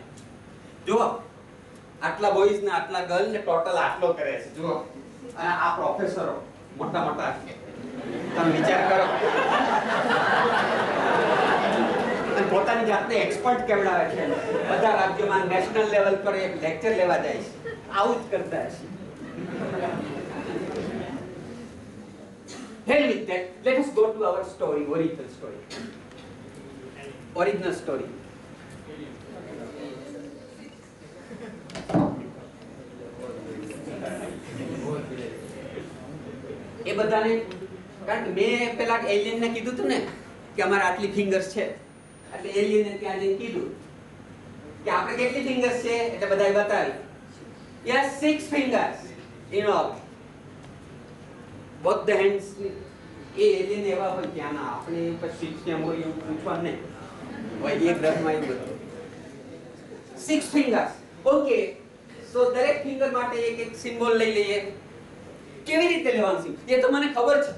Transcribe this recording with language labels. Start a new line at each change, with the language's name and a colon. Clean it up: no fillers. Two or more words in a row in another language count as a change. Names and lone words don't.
Gujarati: જુઓ આટલા બોયઝ ને આટલા ગર્લ ને ટોટલ આટલો કરે છે. જુઓ અને આ પ્રોફેસરો મોટા મોટા, તમે વિચાર કરો. પોતાની જાતને એક્સપર્ટ કેવડાવે છે. બધા રાજ્યોમાં નેશનલ લેવલ પર એક લેક્ચર લેવા જાય છે. આવું જ કરતા છે.
English: Hell with that. Let us go to our story, original story. Original story.
Gujarati: એ બધાને કારણ કે મેં પેલા એલિયન ને કીધું હતું ને કે અમારે આટલી ફિંગર્સ છે. એટલે એલિયને ત્યાં જઈને કીધું કે આપણે કેટલી ફિંગર્સ છે? એટલે બધાએ બતાવી.
English: Yes, 6 fingers in all. Both the hands.
Gujarati: એ એલિયન એવા હોય ત્યાં ના આપણે પછી કેમ હોય એવું પૂછવાનું નહીં હોય. એક દસમાં એવું બધું 6 fingers.
English: okay, so
Gujarati: દરેક ફિંગર માટે એક એક સિમ્બોલ લઈ લઈએ. કેવી રીતે લેવાનું છે એ તો મને ખબર છે.